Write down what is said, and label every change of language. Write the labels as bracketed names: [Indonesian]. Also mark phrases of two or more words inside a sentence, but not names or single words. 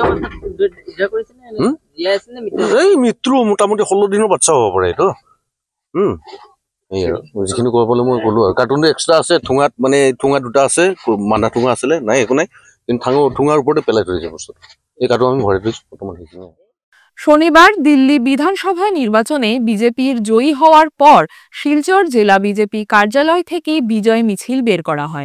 [Assamese] এই মৃত্যু মোটামুটি 16 দিনৰ বাচ্চা হ'ব পাৰে এইটো। এই আৰু যিখিনি ক'ব পালে মই ক'লো আৰু। কাৰ্টুনটো এক্সট্ৰা আছে ঠোঙাত, মানে ঠোঙা দুটা আছে, মানা ঠোঙা আছিলে নাই একো নাই, কিন্তু ঠোঙাৰ ওপৰতে পেলাই থৈ দিছে বস্তুটো। এই কাৰ্টুন আমি ভৰাই থৈছো বৰ্তমান সেইখিনি। [Bangla] শনিবার দিল্লি বিধানসভা নির্বাচনে বিজেপির জয়ী হওয়ার পর শিলচর জেলা বিজেপি কার্যালয় থেকে বিজয় মিছিল বের করা হয়।